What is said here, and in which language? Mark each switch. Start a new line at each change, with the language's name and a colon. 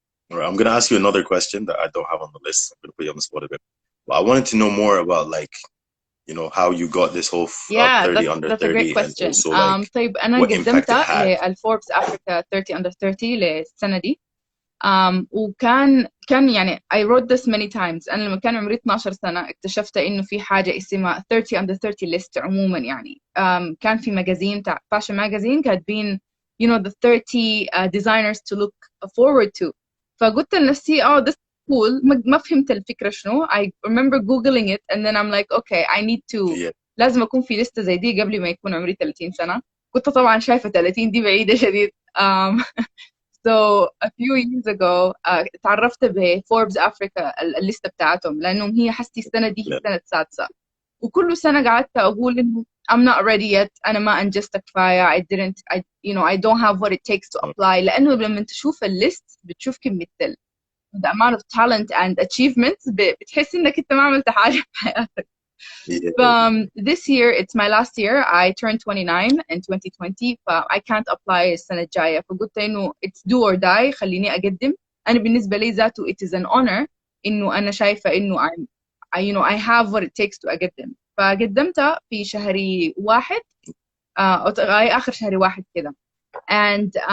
English: All right, I'm going to ask you another question that I don't have on the list. I'm going to put you on the spot a bit. But I wanted to know more about like you know how you got this whole 30 under 30 that's a great question. and also like
Arabic: طيب أنا قدمت للفوربس أفريكا 30 under 30 للسنة دي وكان يعني
English: I wrote this many times
Arabic: أنا لما كان عمري 12 سنة اكتشفت إنه في حاجة اسمها 30 under 30 list عموما يعني كان في مجازين تاع fashion magazine كاتبين
English: you know the 30 designers to look forward to
Arabic: فقلت لنفسي
English: this cool
Arabic: ما فهمت الفكرة شنو
English: I remember googling it and then I'm like okay I need to
Arabic: لازم أكون في لستة زي دي قبل ما يكون عمري 30 سنة كنت طبعا شايفة 30 دي بعيدة شديد
English: So a few years ago
Arabic: تعرفت بفوربس أفريكا الليستة بتاعتهم لأنهم هي حستي السنة دي هي السنة السادسة وكل سنة قعدت أقول إنه
English: I'm not ready yet
Arabic: أنا ما أنجزت كفاية
English: I don't have what it takes to apply
Arabic: لأنه لما تشوف الليست بتشوف كمية
English: the amount of talent and achievements
Arabic: بتحس إنك أنت ما عملت حاجة في حياتك.
English: This year, it's my last year. I turned 29 in 2020 I can't apply
Arabic: السنة الجاية فقلت إنه
English: it's do or die
Arabic: خليني أقدم أنا بالنسبة لي ذاته
English: it is an honor
Arabic: إنه أنا شايفة إنه
English: I have what it takes to
Arabic: أقدم فقدمتها في شهر 1 أو آخر شهر 1 كده
English: and